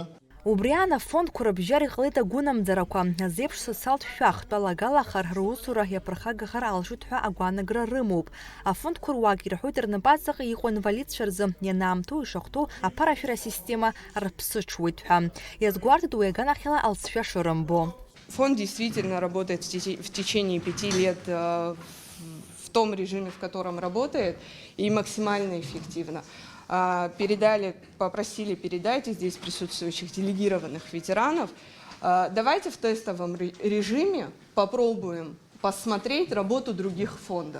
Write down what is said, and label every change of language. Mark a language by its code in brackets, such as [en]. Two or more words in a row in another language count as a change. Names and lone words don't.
[ab] Убриан афондқәа рыбжьара иҟалеит агәынамӡарақәа, азеиԥш социалтә шәахтә алагалахар русура иаԥырхагахар алшоит ҳәа агәаанагара рымоуп. Афондқәа руак ирҳәоит рнапаҵаҟа иҟоу инвалидцәа рзы ианаамҭоу ишахәҭоу аԥарашәара система рԥсыҽуеит ҳәа. Иазгәарҭеит уи аганахьала Алсфиа Шырымбо. [ru] Фонд действительно работает в течение 5 лет в том режиме, в котором работает, и максимально эффективно. Попросили передайте здесь присутствующих делегированных ветеранов. Давайте в тестовом режиме попробуем посмотреть работу других фондов.